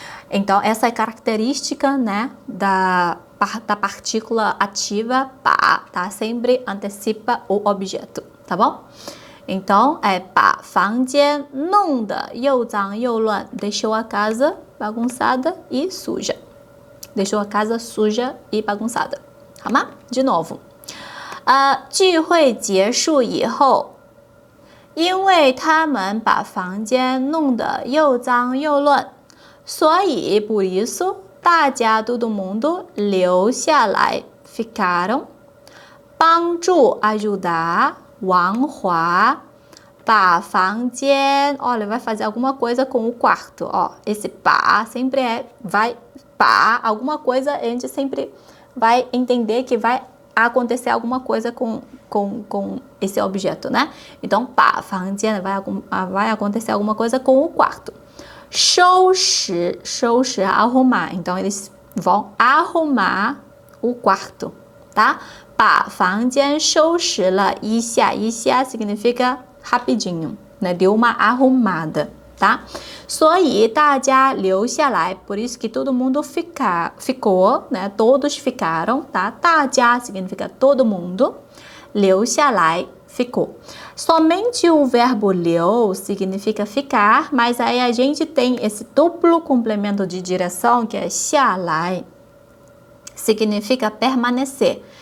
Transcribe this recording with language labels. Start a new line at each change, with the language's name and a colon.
Portuguese: Então, essa é a característica, né, da partícula ativa pá, tá? Sempre antecipa o objeto, tá bom? Então,
Chinese: 把房间弄得又脏又乱
Portuguese: deixou a casa bagunçada e suja. Deixou a casa suja e bagunçada.
Chinese: 好吗？
Portuguese: De novo.
Chinese: 聚会结束以后，因为他们把房间弄得又脏又乱，所以
Portuguese: por isso
Chinese: 大家
Portuguese: todo mundo
Chinese: 留下来
Portuguese: ficaram
Chinese: 帮助
Portuguese: ajudar
Chinese: 王华 把房间
Portuguese: olha, vai fazer alguma coisa com o quarto, ó. Esse pá sempre vai pá, alguma coisa, a gente sempre vai entender que vai acontecer alguma coisa com esse objeto, né? Então,
Chinese: 把房间
Portuguese: vai acontecer alguma coisa com o quarto. 收拾 arrumar. Então, eles vão arrumar o quarto, tá?
Chinese: 把房间收拾了一下
Portuguese: significa rapidinho, né? Deu uma arrumada, tá?
Chinese: 所以大家留下来
Portuguese: por isso que todo mundo ficou, né? Todos ficaram, tá?
Chinese: 大家
Portuguese: significa todo mundo,
Chinese: 留下来
Portuguese: ficou. Somente o verbo 留 significa ficar, mas aí a gente tem esse duplo complemento de direção que é 下来 significa permanecer.